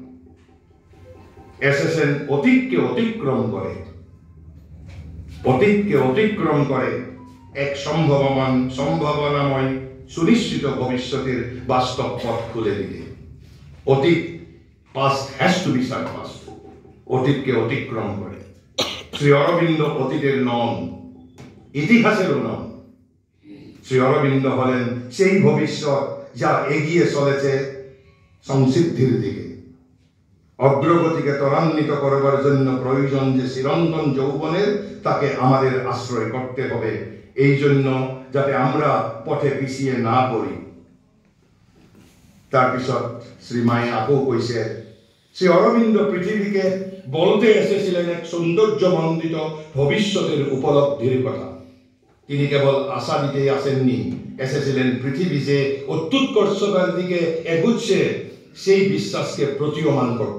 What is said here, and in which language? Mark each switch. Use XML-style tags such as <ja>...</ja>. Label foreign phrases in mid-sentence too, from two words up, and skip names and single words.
<bn>এসেছেন অতীতকে অতিক্রম করে এক সম্ভাবনাময় সুনিশ্চিত ভবিষ্যতের বাস্তব পথ খুলে দিতে। অতীত,</bn> <en>past has to be surpassed,</en> <bn>অতীতকে অতিক্রম করে। শ্রী অরবিন্দ অতীতের নন, ইতিহাসেরও নন। শ্রী অরবিন্দ হলেন সেই ভবিষ্যৎ যা এগিয়ে চলেছে সংসিদ্ধির দিকে। অগ্রগতিকে ত্বরান্বিত করবার জন্য প্রয়োজন যে চিরন্তন যৌবনের, তাকে আমাদের আশ্রয় করতে হবে, এই জন্য যাতে আমরা পথে পিছিয়ে না পড়ি।</bn> <as>তাৰপিছত শ্ৰীমায়ে আকৌ কৈছে</as> <bn>শ্রী অরবিন্দ পৃথিবীকে বলতে এসেছিলেন এক সৌন্দর্যমণ্ডিত ভবিষ্যতের উপলব্ধির কথা। তিনি কেবল আশা দিতেই আসেননি, এসেছিলেন পৃথিবী যে অত্যুৎকর্ষতার দিকে এগুচ্ছে সেই বিশ্বাসকে প্রতীয়মান করতে।</bn>